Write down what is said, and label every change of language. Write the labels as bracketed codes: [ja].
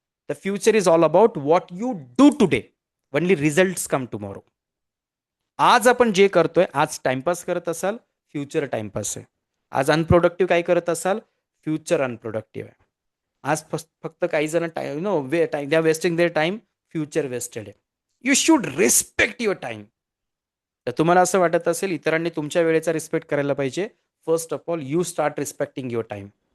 [en] The future is all about what you do today. Only results come tomorrow. [mr] आज आपण जे करतोय, आज टाइमपास करत असाल, फ्युचर टाइमपास आहे. आज अनप्रोडक्टिव्ह काय करत असाल, फ्युचर अनप्रोडक्टिव्ह आहे. आज फक्त काही जण [en] they are wasting their time, [mr] future wasted आहे. [en] You should respect your time. [mr] तर तुम्हाला असं वाटत असेल इतरांनी तुमच्या वेळेचा रिस्पेक्ट करायला पाहिजे, [en] First of all you start respecting your time.